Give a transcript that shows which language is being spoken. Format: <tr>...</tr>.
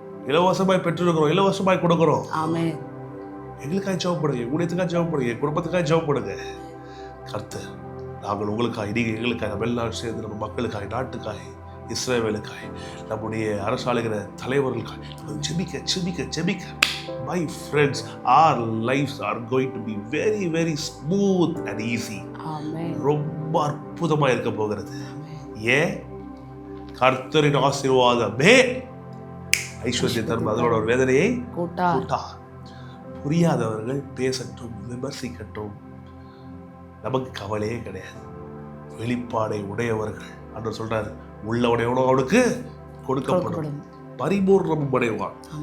<ta>இலவசமாய் பெற்றிருக்கிறோம், இலவசமாய் கொடுக்கிறோம். எங்களுக்காக ஜெபம் போடுங்க, ஊழியத்துக்காக ஜெபம் போடுங்க, குடும்பத்துக்காக ஜெபம் போடுங்க. கர்த்தர், நாங்கள் உங்களுக்காக, நீங்க எங்களுக்காக, நம்ம எல்லாரும் சேர்ந்து நம்ம மக்களுக்காக, நாட்டுக்காக, இஸ்ரவேலுக்காய், நம்முடைய அரசாளுகிற தலைவர்களுக்காய் ஜெபிக்க ஜெபிக்க ஜெபிக்க.</ta> <en>My friends, our lives are going to be very very smooth and easy.</en> <ta>ரொம்ப அற்புதமாக இருக்க போகிறது. ஏன்? கர்த்தரின் ஆசீர்வாதமே ஐஸ்வர்யத்தை தரும், அதோட ஒரு வேதனையை கூட்டா. புரியாதவர்கள் பேசட்டும், விமர்சிக்கட்டும், நமக்கு கவலையே கிடையாது. வெளிப்பாடை உடையவர்கள் அன்று சொல்றாரு, உள்ளவனையோட அவனுக்கு கொடுக்கப்படும், பரிபூர்ணம் அடைவான்.</ta>